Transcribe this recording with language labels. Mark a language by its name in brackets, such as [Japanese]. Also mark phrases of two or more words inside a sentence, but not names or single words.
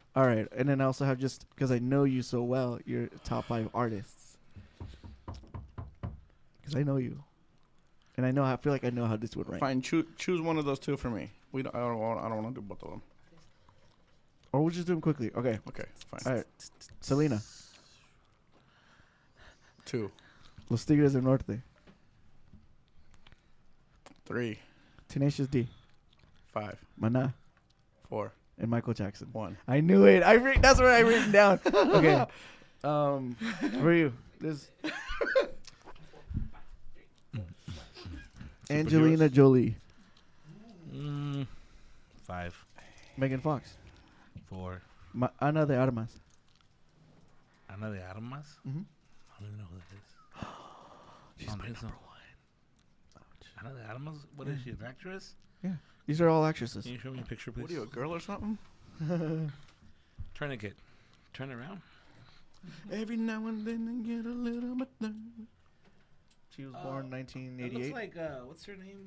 [English] All right, and then I also have, just because I know you so well, your top 5 artists. Because I know you, and I feel like I know how this would rank. Fine. Choose one of those 2 for me. I don't want to do both of them. Or we'll just do them quickly. Okay. Okay. Fine. All right. Selena. 2. Los Tigres del Norte. 3. Tenacious D. 5. Maná. 4. And Michael Jackson. 1. I knew it. That's what I written down. Okay. For you, this Angelina Jolie, 5. Megan Fox, 4. Ana de Armas. Ana de Armas? Mhm. I don't even know who that is. She's my number 1. Ana de Armas? What is she, an actress? These are all actresses. Can you show me a picture, please? What are you, a girl or something? Tourniquet. Turn around. Every now and then I get a little bit down. She was born It 1988. looks like, what's her name?